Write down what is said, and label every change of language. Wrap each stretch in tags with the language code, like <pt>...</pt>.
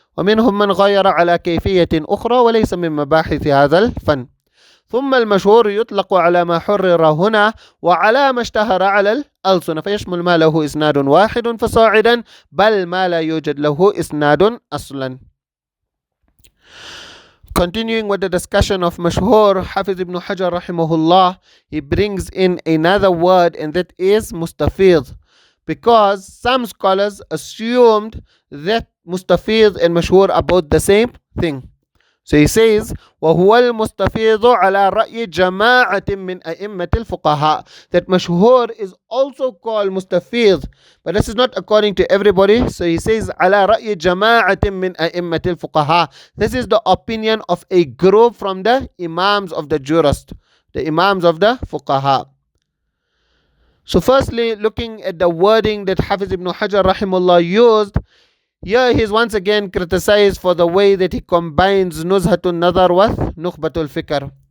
<ar>ومنهم من غاير على كيفية أخرى وليس من مباحث هذا الفن. ثم المشهور يطلق على ما حرر هنا وعلى ما اشتهر على الألسنة، فيشمل ما له إسناد واحد فصاعدا، بل ما لا يوجد له إسناد أصلا.</ar> <en>Continuing with the discussion of mashhur, Hafiz ibn Hajar rahimahullah, he brings in another word, and that is mustafīdh, because some scholars assumed that mustafīdh and mashhur are both the same thing. So he says,</en> <ar>وَهُوَ الْمُسْتَفِيضُ عَلَى رَأْيِ جَمَاعَةٍ مِّنْ أَئِمَّةِ الْفُقَهَاءِ.</ar> <en>That mashhur is also called mustafīdh, but this is not according to everybody. So he says,</en> <ar>عَلَى رَأْيِ جَمَاعَةٍ مِّنْ أَئِمَّةِ الْفُقَهَاءِ.</ar> <en>This is the opinion of a group from the imams of the jurists, the imams of the fuqaha. So firstly, looking at the wording that Hafiz ibn Hajar rahimahullah used, here he is once again criticized for the way that he combines Nuzha an-Naḍar with Nukhbatul Fikr.</en>